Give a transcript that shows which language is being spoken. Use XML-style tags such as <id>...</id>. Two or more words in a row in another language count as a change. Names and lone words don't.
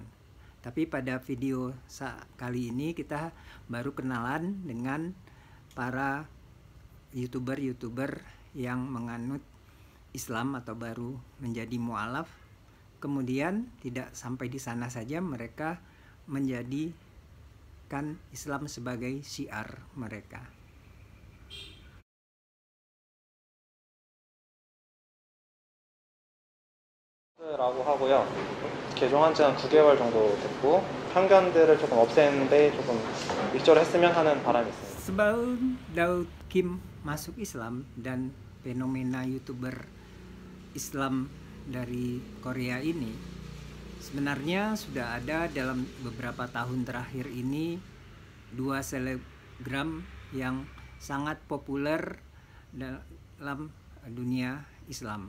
<id>Tapi pada video kali ini kita baru kenalan dengan para YouTuber yang menganut Islam atau baru menjadi mualaf. Kemudian tidak sampai di sana saja, mereka menjadikan Islam sebagai syiar mereka.</id> <ko>라고 하고요. 개종한 지는 9개월 정도 됐고 편견들을 조금 없애는데 조금 일조를 했으면 하는 바람이 있습니다.</ko> <id>Sebelum Daud Kim masuk Islam dan fenomena YouTuber Islam dari Korea ini, sebenarnya sudah ada dalam beberapa tahun terakhir ini dua selebgram yang sangat populer dalam dunia Islam.</id>